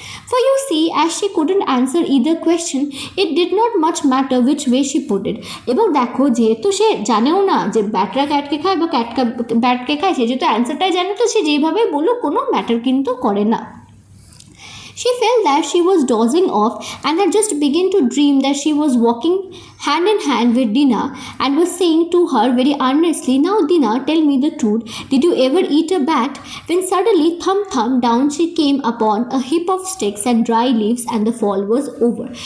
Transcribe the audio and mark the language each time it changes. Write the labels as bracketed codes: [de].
[en] For you see, as she couldn't answer either question, it did not much matter which way she put it. [bn] এবং দেখো যেহেতু সে জানেও না যে ব্যাটরা ক্যাটকে খায় বা ক্যাটকা ব্যাটকে খায়, সে যেহেতু অ্যান্সারটাই জানে, তো সে যেভাবে বলুক কোনো ম্যাটার কিন্তু করে না। [en] She felt that she was dozing off and had just begun to dream that she was walking hand in hand with Dina and was saying to her very earnestly, now Dina, tell me the truth, did you ever eat a bat? When suddenly thump thump down she came upon a heap of sticks and dry leaves and the fall was over.